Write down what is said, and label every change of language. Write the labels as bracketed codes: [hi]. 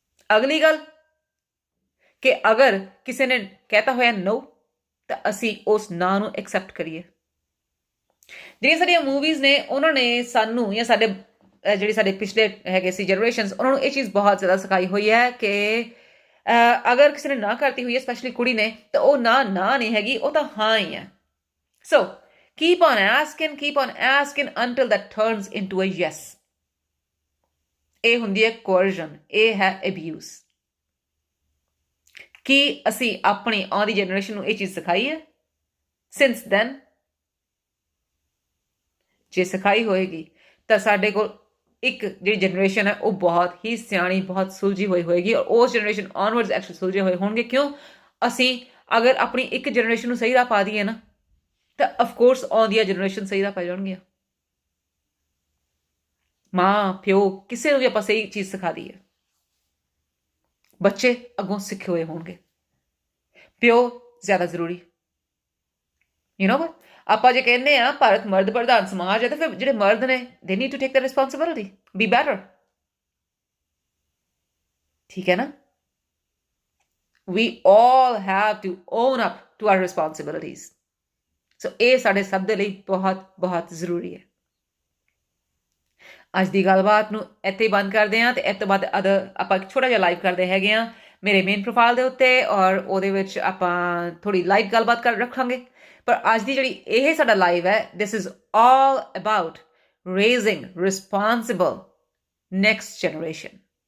[pa] ਅਗਲੀ ਗੱਲ ਕਿ ਅਗਰ ਕਿਸੇ ਨੇ ਕਹਿਤਾ ਹੋਇਆ ਨੋ, ਤਾਂ ਅਸੀਂ ਉਸ ਨਾ ਨੂੰ ਐਕਸੈਪਟ ਕਰੀਏ। ਜਿਹੜੀਆਂ ਸਾਡੀਆਂ ਮੂਵੀਜ਼ ਨੇ ਉਹਨਾਂ ਨੇ ਸਾਨੂੰ, ਜਾਂ ਸਾਡੇ ਜਿਹੜੇ ਸਾਡੇ ਪਿਛਲੇ ਹੈਗੇ ਸੀ ਜਨਰੇਸ਼ਨਸ, ਉਹਨਾਂ ਨੂੰ ਇਹ ਚੀਜ਼ ਬਹੁਤ ਜ਼ਿਆਦਾ ਸਿਖਾਈ ਹੋਈ ਹੈ ਕਿ ਅਗਰ ਕਿਸੇ ਨੇ ਨਾ ਕਰਤੀ ਹੋਈ ਹੈ, ਸਪੈਸ਼ਲੀ ਕੁੜੀ ਨੇ, ਤਾਂ ਉਹ ਨਾ ਨਹੀਂ ਹੈਗੀ, ਉਹ ਤਾਂ ਹਾਂ ਹੀ ਹੈ। [en] So keep on asking until that turns into a yes. [pa] ਇਹ ਹੁੰਦੀ ਹੈ coercion, ਇਹ ਹੈ abuse। ਕੀ ਅਸੀਂ ਆਪਣੀ ਆਉਂਦੀ ਜਨਰੇਸ਼ਨ ਨੂੰ ਇਹ ਚੀਜ਼ ਸਿਖਾਈ ਹੈ? ਸਿੰਸ ਦੈਨ ਜੇ ਸਿਖਾਈ ਹੋਏਗੀ ਤਾਂ ਸਾਡੇ ਕੋਲ ਇੱਕ ਜਿਹੜੀ ਜਨਰੇਸ਼ਨ ਹੈ ਉਹ ਬਹੁਤ ਹੀ ਸਿਆਣੀ, ਬਹੁਤ ਸੁਲਝੀ ਹੋਈ ਹੋਏਗੀ, ਔਰ ਉਸ ਜਨਰੇਸ਼ਨ ਆਨਵਰਡਸ ਐਕਚੁਅਲੀ ਸੁਲਝੇ ਹੋਏ ਹੋਣਗੇ। ਕਿਉਂ? ਅਸੀਂ ਅਗਰ ਆਪਣੀ ਇੱਕ ਜਨਰੇਸ਼ਨ ਨੂੰ ਸਹੀ ਰਾਹ ਪਾ ਦਈਏ ਨਾ, ਤਾਂ ਅਫਕੋਰਸ ਆਉਂਦੀਆਂ ਜਨਰੇਸ਼ਨ ਸਹੀ ਰਾਹ ਪੈ ਜਾਣਗੀਆਂ। ਮਾਂ ਪਿਓ ਕਿਸੇ ਨੂੰ ਵੀ ਆਪਾਂ ਸਹੀ ਚੀਜ਼ ਸਿਖਾ ਦਈਏ, ਬੱਚੇ ਅੱਗੋਂ ਸਿੱਖੇ ਹੋਏ ਹੋਣਗੇ। ਪਿਓ ਜ਼ਿਆਦਾ ਜ਼ਰੂਰੀ। [en] you know what, [pa] ਆਪਾਂ ਜੇ ਕਹਿੰਦੇ ਆ ਭਾਰਤ ਮਰਦ ਪ੍ਰਧਾਨ ਸਮਾਜ ਹੈ, ਤਾਂ ਫਿਰ ਜਿਹੜੇ ਮਰਦ ਨੇ [en] They need to take the responsibility, be better. [pa] ਠੀਕ ਹੈ ਨਾ? [en] we all have to own up to our responsibilities. [pa] ਸੋ ਇਹ ਸਾਡੇ ਸਭ ਦੇ ਲਈ ਬਹੁਤ ਬਹੁਤ ਜ਼ਰੂਰੀ ਹੈ। ਅੱਜ ਦੀ ਗੱਲਬਾਤ ਨੂੰ ਇੱਥੇ ਬੰਦ ਕਰਦੇ ਹਾਂ, ਤੇ ਇਸ ਤੋਂ ਬਾਅਦ ਆਪਾਂ ਇੱਕ ਛੋਟਾ ਜਿਹਾ ਲਾਈਵ ਕਰਦੇ ਹੈਗੇ ਹਾਂ ਮੇਰੇ ਮੇਨ ਪ੍ਰੋਫਾਈਲ ਦੇ ਉੱਤੇ, ਔਰ ਉਹਦੇ ਵਿੱਚ ਆਪਾਂ ਥੋੜੀ ਲਾਈਟ ਗੱਲਬਾਤ ਰੱਖਾਂਗੇ। ਪਰ ਅੱਜ ਦੀ ਜਿਹੜੀ ਇਹ ਸਾਡਾ ਲਾਈਵ ਹੈ, [en] This is all about raising responsible next generation.